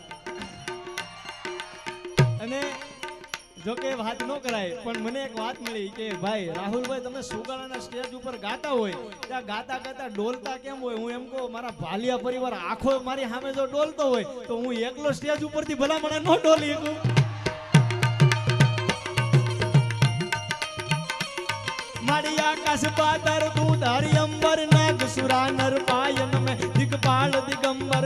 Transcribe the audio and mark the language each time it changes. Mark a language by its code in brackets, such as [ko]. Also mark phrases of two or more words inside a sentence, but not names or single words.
[gu] અને જો કે વાત ન કરાય પણ મને એક વાત મળી કે ભાઈ રાહુલભાઈ તમે સુગાણાના સ્ટેજ ઉપર ગાતા હોય ત્યાં ગાતા ગાતા ડોલતા કેમ હોય? હું એમ કહું મારા ભાલિયા પરિવાર આખો મારી સામે જો ડોલતો હોય તો હું એકલો સ્ટેજ ઉપરથી ભલા મને ન ડોલી શકું. [hi] मड़िया कस पातर तू धारी अंबर. नाग सुरा नर पायन में दिगपाल दिगंबर.